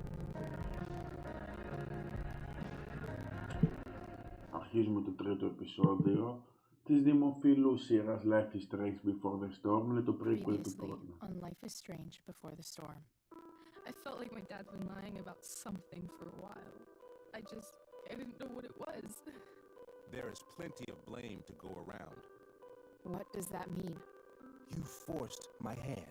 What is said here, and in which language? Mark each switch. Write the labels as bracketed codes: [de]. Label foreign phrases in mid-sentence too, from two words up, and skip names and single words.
[el] Αρχίζουμε το τρίτο επεισόδιο της δημοφιλού σειράς Life is Strange Before the Storm, είναι το prequel του πρώτου. [en] On Life is Strange Before the Storm. I felt like my dad's been lying about something for a while. I didn't know what it was. There is plenty of blame to go around. What does that mean? You forced my hand.